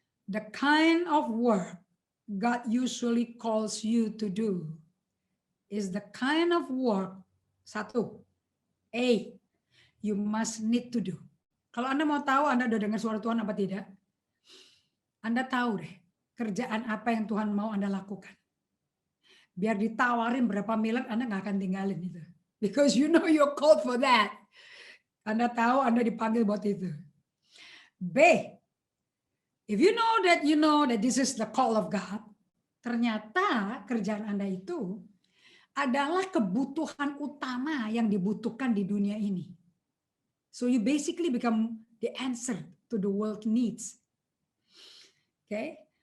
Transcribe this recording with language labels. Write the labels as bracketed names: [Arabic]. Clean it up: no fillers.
[English] The kind of work God usually calls you to do is the kind of work, 1, A, you must need to do. [Indonesian] Kalau Anda mau tahu Anda udah dengar suara Tuhan apa tidak, Anda tahu deh kerjaan apa yang Tuhan mau Anda lakukan. Biar ditawarin berapa miliar, Anda nggak akan tinggalin itu. [English] Because you know you're called for that. [Indonesian] Anda tahu Anda dipanggil buat itu. B, [English] if you know that this is the call of God, [Indonesian] ternyata kerjaan Anda itu adalah kebutuhan utama yang dibutuhkan di dunia ini. [English] So you basically become the answer to the world needs. Okay?